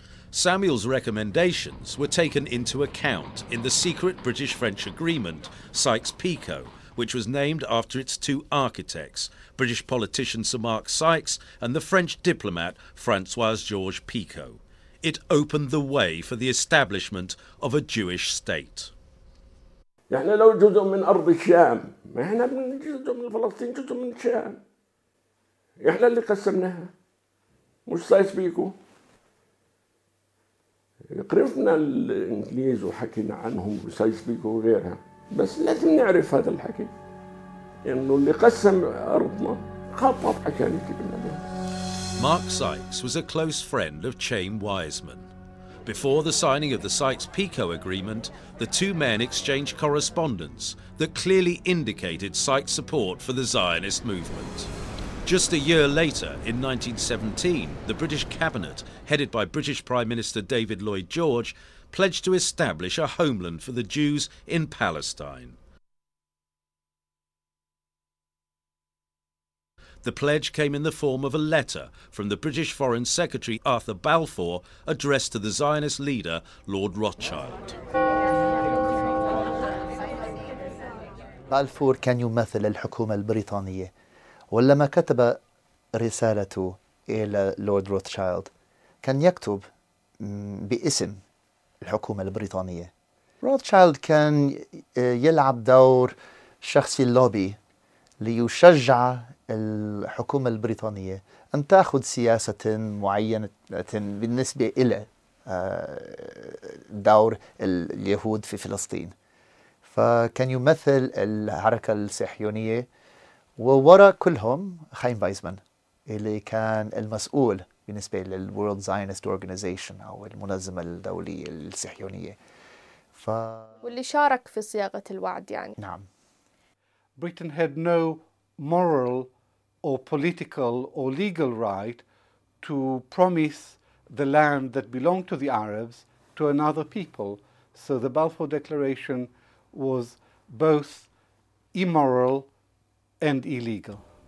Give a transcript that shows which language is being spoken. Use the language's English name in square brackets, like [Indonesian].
[English] Samuel's recommendations were taken into account in the secret British-French agreement, Sykes-Picot, which was named after its two architects, British politician Sir Mark Sykes and the French diplomat François-Georges Picot. It opened the way for the establishment of a Jewish state. [Arabic] احنا لو جزء من أرض الشام، ما احنا جزء من فلسطين، جزء من الشام. احنا اللي قسمناها، مش سايس-بيكو. قرفنا الإنجليز وحكينا عنهم وسايس-بيكو وغيرها. بس لازم نعرف هذا الحكي انه اللي قسم ارضنا خطط عشان يجيب لنا بها. [English] Mark Sykes was a close friend of Chaim Weizmann. Before the signing of the Sykes-Picot agreement, the two men exchanged correspondence that clearly indicated Sykes' support for the Zionist movement. Just a year later, in 1917, the British cabinet, headed by British Prime Minister David Lloyd George, pledged to establish a homeland for the Jews in Palestine. The pledge came in the form of a letter from the British Foreign Secretary Arthur Balfour addressed to the Zionist leader Lord Rothschild. [Arabic] بالفور كان يمثل الحكومة البريطانية، ولما كتب رسالته إلى لورد روثشايلد كان يكتب باسم الحكومة البريطانية. روثشايلد كان يلعب دور شخصي اللوبي ليشجع الحكومة البريطانية أن تأخذ سياسة معينة بالنسبة إلى دور اليهود في فلسطين. فكان يمثل الحركة الصهيونية، ووراء كلهم خايم وايزمان اللي كان المسؤول بالنسبة للورلد زاينست اورجانيزيشن أو المنظمة الدولية الصهيونية. واللي شارك في صياغة الوعد يعني. نعم. [English] Britain had no moral or political or legal right to promise the land that belonged to the Arabs to another people. So the Balfour Declaration was both immoral and illegal.